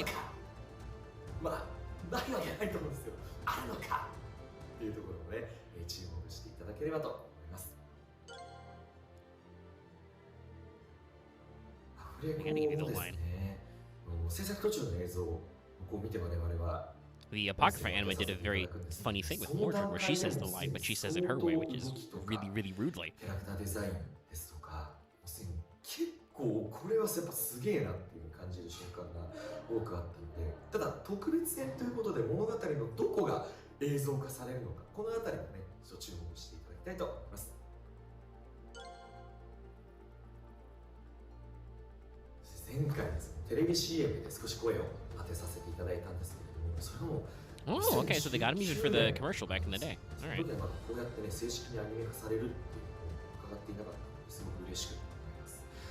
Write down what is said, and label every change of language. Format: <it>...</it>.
<ja>のか、まあ、ないわけないと思うんですよ。あるのかっていうところをね、注目していただければと思います。アフレコもですね、制作途中の映像をこう見て我々は</ja> <en>The Apocrypha anime did a very funny thing with Mordred, where she says the line, but she says it her way, which is really, really rudely.</en> <ja>キャラクターデザインですとか、結構これはやっぱすげえなっていう感じる瞬間が多くあったので、ただ特別編ということで物語のどこが映像化されるのか、このあたりもね、ちょっと注目していただきたいと思います。前回ですね、テレビ CM で少し声を当てさせていただいたんですけれども、それも</ja> <en>Oh, okay, so they got him even for the commercial back in the day.</en> <ja>そ</ja> <en>All</en> <ja>の時はこうやってね、正式にアニメ化されるっていうのを伺っていなかったのですごく嬉しく思います。</ja>